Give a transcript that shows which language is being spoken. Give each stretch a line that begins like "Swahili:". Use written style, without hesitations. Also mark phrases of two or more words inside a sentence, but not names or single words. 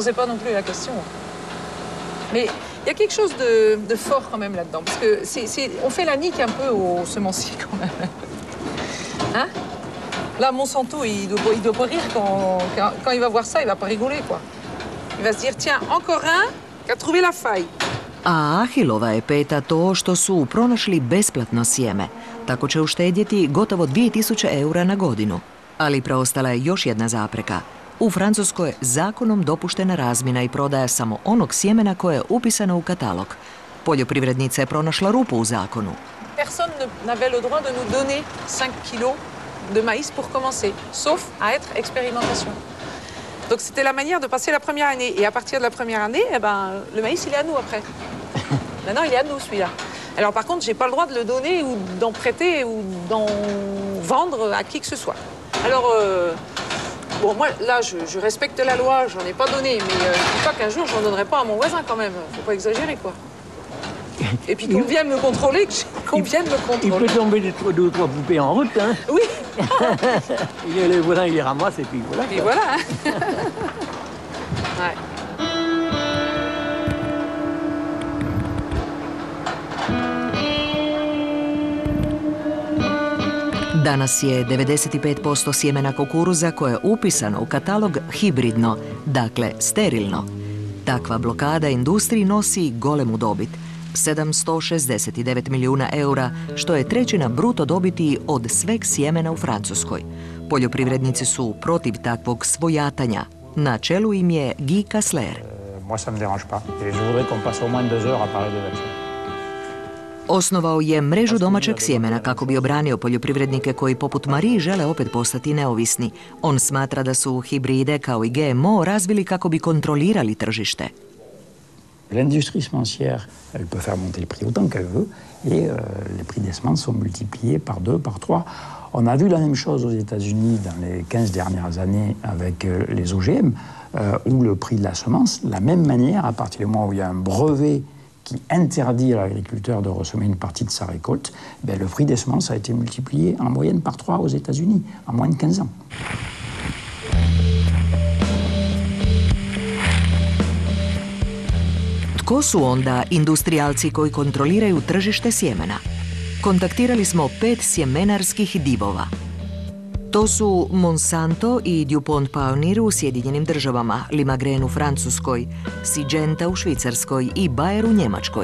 French: On ne se posait pas non plus la question. Mais Il y a quelque chose de fort quand même là-dedans, parce que on fait la nique un peu aux semenciers quand même. Hein? Là, Monsanto, il doit pas rire quand il va voir ça, il va pas rigoler, quoi. Il va se dire, tiens, encore un qui a trouvé la faille.
Croatian: A Ahilova je peta to što su pronašli besplatno sjeme. Tako će uštedjeti gotovo 2000 eura na godinu. Ali preostala je još jedna zapreka. U Francuskoj je zakonom dopuštena razmjena i prodaja samo onog sjemena koje je upisano u katalog. Poljoprivrednica je pronašla rupu u zakonu.
French: Personne n'avait le droit de nous donner 5 kilos de maïs pour commencer, sauf à être expérimentation. Donc c'était la manière de passer la première année. Et à partir de la première année, eh ben, le maïs, il est à nous après. Maintenant, il est à nous, celui-là. Alors par contre, j'ai pas le droit de le donner ou d'en prêter ou d'en vendre à qui que ce soit. Alors, bon, moi, là, je respecte la loi, j'en ai pas donné, mais je dis pas qu'un jour, j'en donnerai pas à mon voisin quand même. Faut pas exagérer, quoi. Et puis qu'on vienne me contrôler, Il peut tomber deux ou trois poupées en route, hein. Oui. Le voisin, il les ramasse et puis voilà. Et voilà. Ouais.
Croatian: Danas je 95% sjemena kukuruza koje je upisano u katalog hibridno, dakle sterilno. Takva blokada industriji nosi golemu dobit. 769 milijuna eura, što je trećina bruto dobiti od sveg sjemena u Francuskoj. Poljoprivrednici su protiv takvog svojatanja. Na čelu im je Guy Kassler.
French: Moi, ça me dérange pas. Et je voudrais qu'on passe au moins 2 heures à parler des vaccins.
Croatian: Osnovao je mrežu domaćeg sjemena kako bi obranio poljoprivrednike koji poput Marie žele opet postati neovisni. On smatra da su hibride kao i GMO razvili kako bi kontrolirali tržište.
French: L'industrie semencière, elle peut faire monter le prix autant qu'elle veut et les prix des semences sont multipliés par 2, par 3. On a vu la même chose aux États-Unis dans les 15 dernières années avec les OGM, où le prix de la semence, de la même manière, à partir du moment où il y a un brevet qui interdit à l'agriculteur de ressemer une partie de sa récolte, ben le prix des semences a été multiplié en moyenne par 3 aux États-Unis en moins de 15 ans.
Croatian: Tko su onda industrijalci koji kontroliraju tržište sjemena? Kontaktirali smo 5 sjemenarskih divova. To su Monsanto i DuPont Pioneer u Sjedinjenim državama, Limagren u Francuskoj, Syngenta u Švicarskoj i Bayer u Njemačkoj.